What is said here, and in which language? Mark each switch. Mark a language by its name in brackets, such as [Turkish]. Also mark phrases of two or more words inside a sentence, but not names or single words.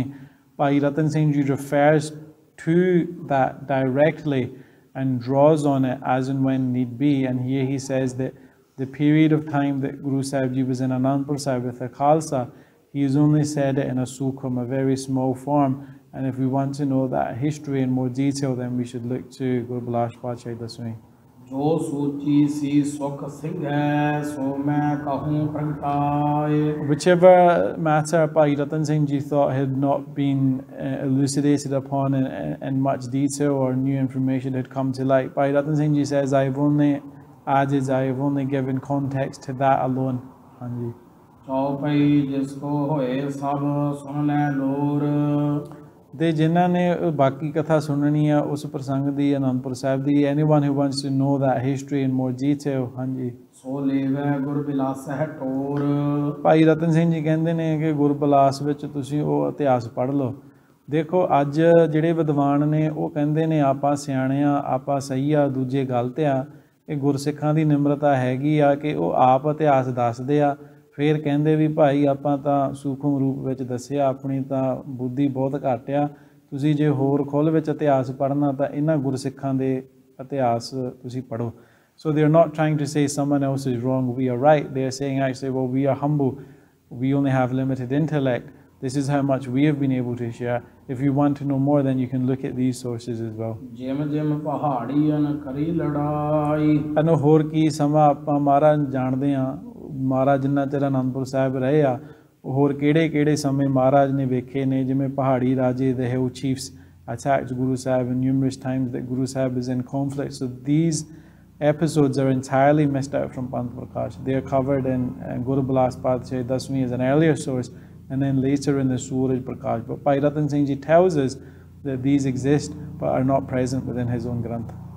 [English] Bhai Ratan Singh Ji refers to that directly and draws on it as and when need be. And here he says that the period of time that Guru Sahib Ji was in Anandpur Sahib with the Khalsa, he has only said it in a sukham, a very small form. And if we want to know that history in more detail, then we should look to Gurbilas Padshahi Dasmi. [Punjabi] ਜੋ ਸੂਚੀ ਸੀ ਸੁਖ ਸਿੰਘੈ ਸੋ ਮੈਂ ਕਹੂੰ ਪ੍ਰਗਟਾਏ. [English] Whichever matter Bhai Ratan Singh Ji thought had not been elucidated upon in much detail, or new information had come to light, Bhai Ratan Singh Ji says, I have only added, I have only given context to that alone. Hanji. [Punjabi] ਚੌਪਈ ਜਿਸ ਕੋ ਹੋਏ ਸਭ ਸੁਣ ਲੈ ਲੋਰ. ਦੇ ਜਿਨ੍ਹਾਂ ਨੇ ਬਾਕੀ ਕਥਾ ਸੁਣਨੀ ਆ ਉਸ ਪ੍ਰਸੰਗ ਦੀ, ਅਨੰਦਪੁਰ ਸਾਹਿਬ ਦੀ, [English] anyone who wants to know that history in more detail, [Punjabi] ਹਾਂਜੀ. ਸੋ ਲੇਵੈ ਗੁਰਬਿਲਾਸ ਹੈ ਟੋਰ. ਭਾਈ ਰਤਨ ਸਿੰਘ ਜੀ ਕਹਿੰਦੇ ਨੇ ਕਿ ਗੁਰਬਿਲਾਸ ਵਿੱਚ ਤੁਸੀਂ ਉਹ ਇਤਿਹਾਸ ਪੜ੍ਹ ਲਓ. ਦੇਖੋ ਅੱਜ ਜਿਹੜੇ ਵਿਦਵਾਨ ਨੇ ਉਹ ਕਹਿੰਦੇ ਨੇ ਆਪਾਂ ਸਿਆਣੇ ਆ, ਆਪਾਂ ਸਹੀ ਆ, ਦੂਜੇ ਗਲਤ ਆ. ਇਹ ਗੁਰਸਿੱਖਾਂ ਦੀ ਨਿਮਰਤਾ ਹੈਗੀ ਆ ਕਿ ਉਹ ਆਪ ਇਤਿਹਾਸ ਦੱਸਦੇ ਆ, ਫਿਰ ਕਹਿੰਦੇ ਵੀ ਭਾਈ ਆਪਾਂ ਤਾਂ ਸੂਖਮ ਰੂਪ ਵਿੱਚ ਦੱਸਿਆ, ਆਪਣੀ ਤਾਂ ਬੁੱਧੀ ਬਹੁਤ ਘੱਟ ਆ, ਤੁਸੀਂ ਜੇ ਹੋਰ ਖੁੱਲ੍ਹ ਵਿੱਚ ਇਤਿਹਾਸ ਪੜ੍ਹਨਾ ਤਾਂ ਇਹਨਾਂ ਗੁਰਸਿੱਖਾਂ ਦੇ ਇਤਿਹਾਸ ਤੁਸੀਂ ਪੜ੍ਹੋ। [English] So they're not trying to say someone else is wrong, we are right. They're saying actually, well, we are humble. We only have limited intellect. This is how much we have been able to share. If you want to know more, then you can look at these sources as well. [Punjabi] And ਹੋਰ ਕੀ ਸਮਾਂ ਆਪਾਂ ਮਹਾਰਾਜ ਜਾਣਦੇ ਹਾਂ, ਮਹਾਰਾਜ ਜਿੰਨਾ ਚਿਰ ਅਨੰਦਪੁਰ ਸਾਹਿਬ ਰਹੇ ਆ, ਹੋਰ ਕਿਹੜੇ ਕਿਹੜੇ ਸਮੇਂ ਮਹਾਰਾਜ ਨੇ ਵੇਖੇ ਨੇ, ਜਿਵੇਂ ਪਹਾੜੀ ਰਾਜੇ [English] the hill chiefs attacked Guru Sahib and numerous times that Guru Sahib is in conflict. So these episodes are entirely missed out from Panth Prakash. They are covered in Guru Bilas Padshah Dasmi as an earlier source, and then later in the Suraj Prakash. But Bhai Ratan Singh Ji tells us that these exist but are not present within his own Granth.